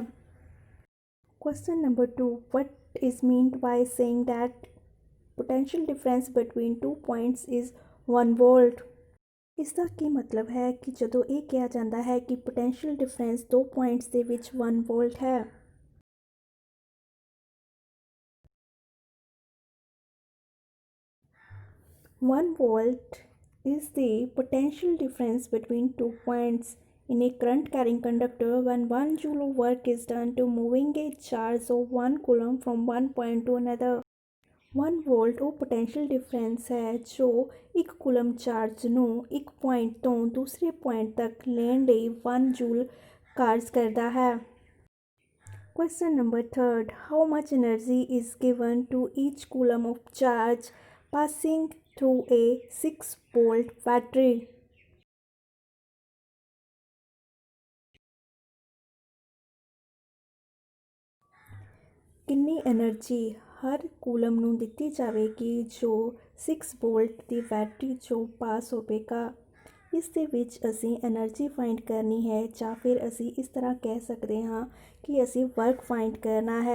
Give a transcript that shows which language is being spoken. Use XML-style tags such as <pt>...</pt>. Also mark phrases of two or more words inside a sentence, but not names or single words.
<en>Question number 2 What is meant by saying that potential difference between 2 points is 1 volt।</en> <pa>ਇਸ ਦਾ ਕੀ ਮਤਲਬ ਹੈ ਕਿ ਜਦੋਂ ਇਹ ਕਿਹਾ ਜਾਂਦਾ ਹੈ ਕਿ</pa> <en>potential difference</en> <pa>2 ਪੁਆਇੰਟਸ ਦੇ ਵਿੱਚ 1 ਵੋਲਟ ਹੈ।</pa> <en>One volt is the potential difference between 2 points in a current carrying conductor when 1 joule of work is done to moving a charge of 1 coulomb from one point to another।</en> <pa>1 volt ਉਹ</pa> <en>potential difference</en> <pa>ਹੈ ਜੋ 1 ਕੂਲਮ ਚਾਰਜ ਨੂੰ ਇੱਕ ਪੁਆਇੰਟ ਤੋਂ ਦੂਸਰੇ ਪੁਆਇੰਟ ਤੱਕ ਲੈਣ ਲਈ 1 ਜੂਲ ਕਾਰਜ ਕਰਦਾ ਹੈ।</pa> <en>Question number 3 How much energy is given to each coulomb of charge passing through a 6 volt battery।</en> <pa>ਕਿੰਨੀ ਐਨਰਜੀ ਹਰ ਕੂਲਮ ਨੂੰ ਦਿੱਤੀ ਜਾਵੇਗੀ ਜੋ 6 ਵੋਲਟ ਦੀ ਬੈਟਰੀ 'ਚੋਂ ਪਾਸ ਹੋਵੇਗਾ। ਇਸ ਦੇ ਵਿੱਚ ਅਸੀਂ</pa> <en>energy find</en> <pa>ਕਰਨੀ ਹੈ ਜਾਂ ਫਿਰ ਅਸੀਂ ਇਸ ਤਰ੍ਹਾਂ ਕਹਿ ਸਕਦੇ ਹਾਂ ਕਿ ਅਸੀਂ</pa> <en>work find</en> <pa>ਕਰਨਾ ਹੈ।</pa>